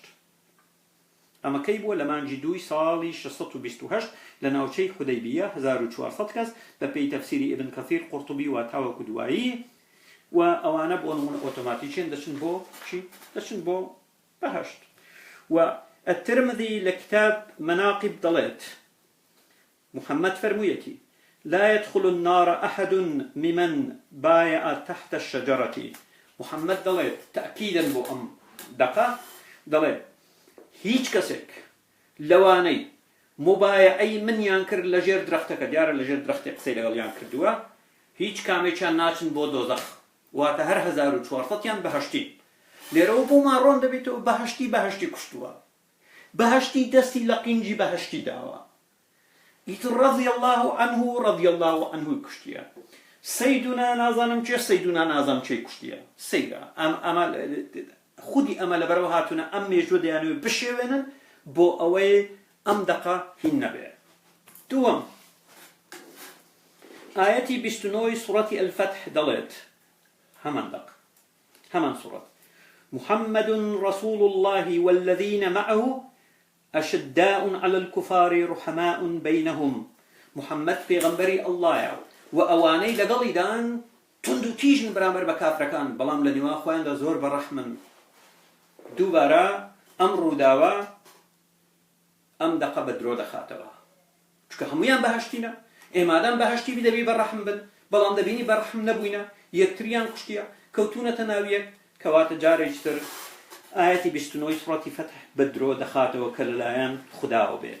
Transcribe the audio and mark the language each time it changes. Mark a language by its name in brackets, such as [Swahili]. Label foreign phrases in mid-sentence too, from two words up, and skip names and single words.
[Central Kurdish] ئەمە کەی بووە لە مانگی 2 ساڵی 628 لە ناوچەی حودەیبیە 1400 کەس بە پێی تەفسیری ئیبن کەثیر قورطوبی و تاوەکو دوایی، و ئەوانە بۆ نمونە ئۆتۆماتیکیان دەچن بۆ چی؟ دەچن بۆ بەهەشت. [Arabic] و الترمذي لكتاب مناقب [Central Kurdish] دەڵێت محمد فرموویەتی [Arabic] لا يدخل النار أحد ممن بايع تحت الشجرة. [Central Kurdish] محمد دەڵێت تأكيدا بۆ ئەم دەقە دەڵێت هیچ کەسێک لەوانەی مبایعەی منیان کرد لە ژێر درەختەکە، دیارە لە ژێر درەختی قسەی لەگەڵیان کردووە، هیچ کامێکیان ناچن بۆ دۆزەخ، واتە هەر 1400یان بەهەشتی. لێرەوە بۆمان ڕۆن دەبێتەوە بەهەشتی کوشتووە، بەهەشتی دەستی لە قینجی بەهەشتی داوە، ئیتر [Arabic] رضی الله عنه [Central Kurdish] کوشتیە. سەیدونا نازانم چێ، سەیدونا نازانم چێ کوشتیە. سەیرە ئەمە خودی ئەمە لەبەرەوە هاتوونە ئەم مێژوە دەیانوێت بشێوێنن بۆ ئەوەی ئەم دەقە هین نەبێ. دووەم ئاەتی 29 سوڕەتی الفتح دەڵێت هەمان سوڕەت [Arabic] محمد رسول الله والذين معه أشداء على الكفار رحماء بينهم. [Central Kurdish] محمد پێغەمبەری ئەڵڵایە و ئەوانەی لەگەڵیدان تند و تیژن بەرامبەر بە کافرەکان، بەڵام لە نێوان خۆیاندا زۆر بەڕەحمن. دووبارە ئەم ڕووداوە ئەم دەقە بە درۆ دەخاتەوە، چونکە هەمویان بەهەشتینە. ئێمادام بەهەشتی بی دەبی بەڕەحم بن، بەڵام دەبینی بەڕەحم نەبووینە، یەکتریان کوشتیە، کەوتونەتە ناویەک، کەواتە جارێکی تر ئاەتی 29 سوڕەتی فتح بە درۆ دەخاتەوە کە لەلایەن خوداوە بێت.